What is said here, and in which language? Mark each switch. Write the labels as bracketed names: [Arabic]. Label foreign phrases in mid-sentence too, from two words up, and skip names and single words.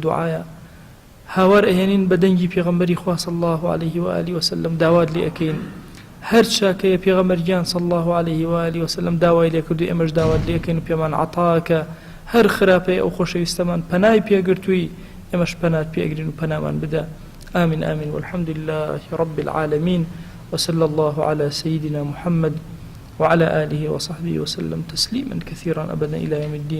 [Central Kurdish] دوعایە هاوار ئەهێنین بە دەنگی پێغەمبەری خوا [Arabic] صلی الله عليه و آله وسلم [Central Kurdish] داوات لێ ئەکەین هەر چاکەیە پێغەمبەریان [Arabic] صلی الله عليه و آله وسلم [Central Kurdish] داوای لێ کردو ئێمەش داوات لێ ئەکەین و پێمان عەتاکە هەر خراپەیە ئەو خۆشەویستەمان پەنای پێگرتووی ئێمەش پەنات پێگرین و پەنامان بدە [Arabic] آمين آمين والحمد لله رب العالمين وصلى الله على سيدنا محمد وعلى آله وصحبه وسلم تسليما كثيرا أبدا إلى يوم الدين.